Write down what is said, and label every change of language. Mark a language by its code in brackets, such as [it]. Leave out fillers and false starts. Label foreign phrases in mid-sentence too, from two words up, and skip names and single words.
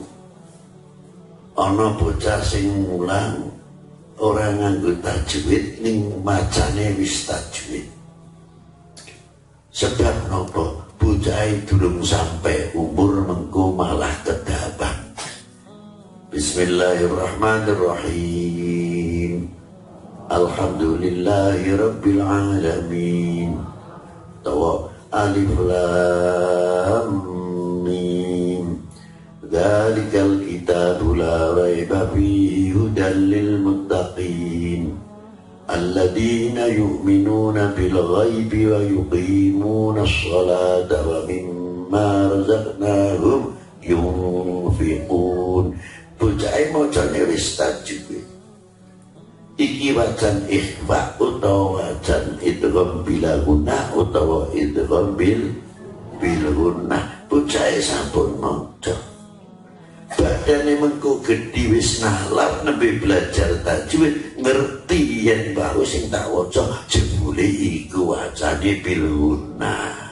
[jv] Ana bocah sing mulang ora nganggo tajwid ning macane wis tajwid. Sebab napa? Bocah durung sampai umur mengko malah kedabang. [ar] Bismillahirrahmanirrahim. الحمد لله رب العالمين. Tawa ألف لام ميم. ذلك الكتاب لا ريب فيه هدى للمتقين. الذين يؤمنون بالغيب ويقيمون الصلاة ومما رزقناهم ينفقون. [jv] Bocah macane wis tajwid. Iki wajan ikhfa utawa wajan [ar] إدغام بلا غنة [jv] utawa [ar] إدغام بالغنة. [jv] Bocah sampun maca. Badane mengko gedhi wis nalar nembe belajar tajwid, ngerti yen bahwa sing tak waca jebule iku wajane [ar] بالغنة.